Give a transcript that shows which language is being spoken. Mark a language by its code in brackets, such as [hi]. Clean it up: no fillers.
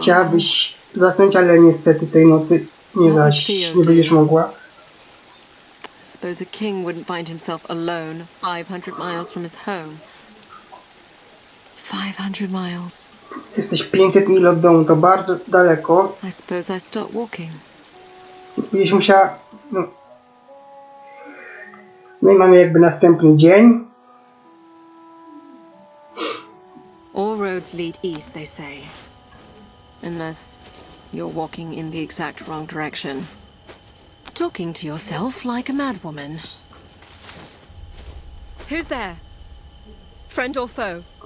[pl] Chciałabyś zasnąć, ale niestety tej nocy nie zaś nie będziesz mogła. [en] Suppose a king wouldn't find himself alone 500 miles from his home. 500 miles. [pl] Jesteś 500 mil od domu, to bardzo daleko. [en] I suppose I start walking. [pl] Będziesz musiała... No i mamy jakby następny dzień. [en] All roads lead east, they say. Unless you're walking in the exact wrong direction. Talking to yourself like a madwoman. Who's there? Friend or foe?